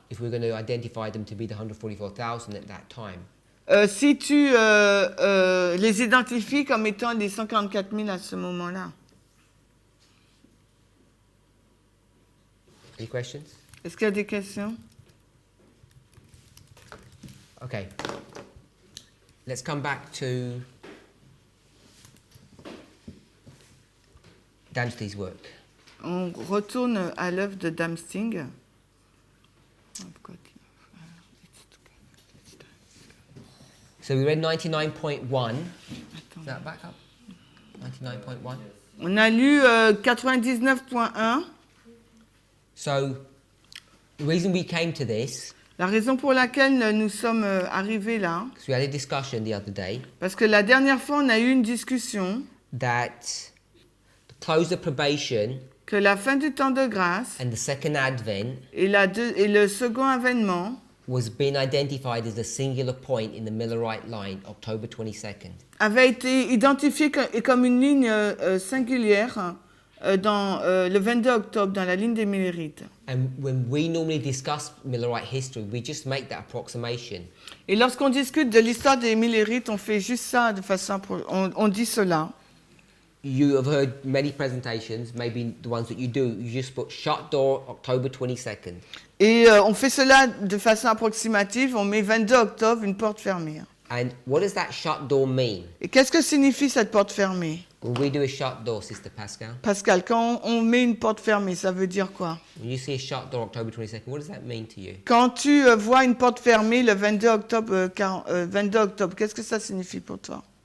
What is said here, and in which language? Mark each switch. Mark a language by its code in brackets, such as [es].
[en] If we're going to identify them to be the 144,000 at that time. [fr] Si tu les identifies comme étant les 144 000 à ce moment-là. [en] Any questions? [fr] Est-ce qu'il y a des questions? [en] Okay. Let's come back to Damsty's work. [fr] On retourne à l'œuvre de Damsting. [en] So we read 99.1. Is that back up? 99.1. [fr] On a lu 99.1. [en] So the reason we came to this, [fr] La raison pour laquelle nous sommes arrivés là, [en] because we had a discussion the other day, [fr] parce que la dernière fois on a eu une discussion [en] that the close of probation [fr] que la fin du temps de grâce [en] and the second advent [fr] et le second avènement [en] was being identified as a singular point in the Millerite line, October 22nd. [fr] avait été identifié comme une ligne singulière dans le 22 octobre dans la ligne des Millerites. [en] And when we normally discuss Millerite history, we just make that approximation. [fr] Et lorsqu'on discute de l'histoire des Millerites, on fait juste ça de façon on dit cela. [en] You have heard many presentations, maybe the ones that you do, you just put shut door October 22nd. [fr] Et on fait cela de façon approximative, on met 22 octobre, une porte fermée. [en] And what does that shut door mean? [fr] Et qu'est-ce que signifie cette porte fermée? [en] When we do a shut door, Sister Pascal, [fr] Pascal, quand on met une porte fermée, ça veut dire quoi? [en] when you see a shut door October 22nd, what does that mean to you? [fr] Quand tu vois une porte fermée le 22 octobre, 22 octobre, qu'est-ce que ça signifie pour toi?